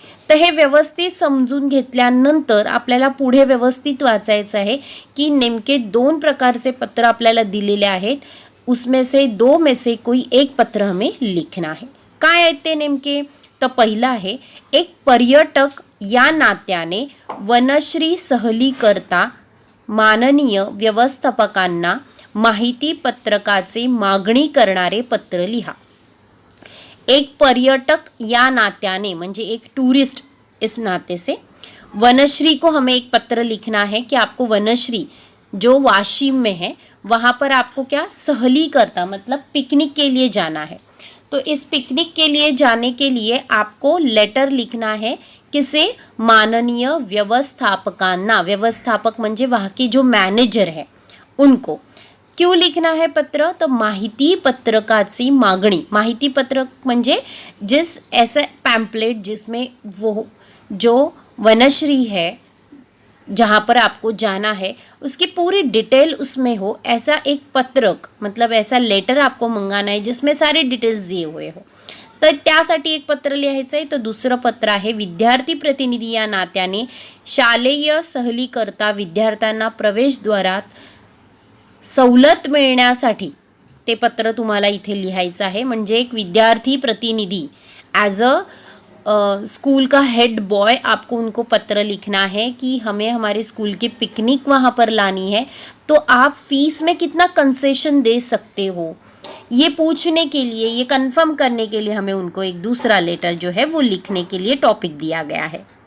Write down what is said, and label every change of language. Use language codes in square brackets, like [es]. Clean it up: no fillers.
[mr] तर हे व्यवस्थित समजून घेतल्यानंतर आपल्याला पुढे व्यवस्थित वाचायचं आहे की नेमके 2 प्रकारचे पत्र आपल्याला दिलेले आहेत, [hi] उसमें से 2 में से कोई एक पत्र हमें लिखना है. [mr] काय आहे ते नेमके? तर पहिलं आहे, एक पर्यटक या नात्याने वनश्री सहलीकरता माननीय व्यवस्थापकांना माहिती पत्रकाचे मागणी करणारे पत्र लिहा. एक पर्यटक या नात्याने म्हणजे [hi] एक टूरिस्ट इस नाते से वनश्री को हमें एक पत्र लिखना है कि आपको वनश्री जो वाशिम में है वहाँ पर आपको क्या सहली करता मतलब पिकनिक के लिए जाना है. तो इस पिकनिक के लिए जाने के लिए आपको लेटर लिखना है किसे? [mr] माननीय व्यवस्थापकांना. व्यवस्थापक म्हणजे [hi] वहाँ के जो मैनेजर है उनको. क्यों लिखना है पत्र? [mr] तो माहिती पत्रकाची मागणी. माहिती पत्रक म्हणजे [hi] जिस ऐसा पैम्पलेट जिसमें वो जो वनश्री है जहाँ पर आपको जाना है उसकी पूरी डिटेल उसमें हो, ऐसा एक पत्रक मतलब ऐसा लेटर आपको मंगाना है जिसमें सारे डिटेल्स दिए हुए हो. [mr] तर त्यासाठी एक पत्र लिहायचं आहे. तर दुसरं पत्र आहे, विद्यार्थी प्रतिनिधी या नात्याने शालेय सहलीकरता विद्यार्थ्यांना प्रवेशद्वारात सवलत मिळण्यासाठी ते पत्र तुम्हाला इथे लिहायचं आहे. म्हणजे एक विद्यार्थी प्रतिनिधी [hi] ॲज अ स्कूल का हेड बॉय आपको उनको पत्र लिखना है कि हमें हमारे स्कूल की पिकनिक वहाँ पर लानी है, तो आप फीस में कितना कंसेशन दे सकते हो, ये पूछने के लिए, ये कंफर्म करने के लिए हमें उनको एक दूसरा लेटर जो है वो लिखने के लिए टॉपिक दिया गया है.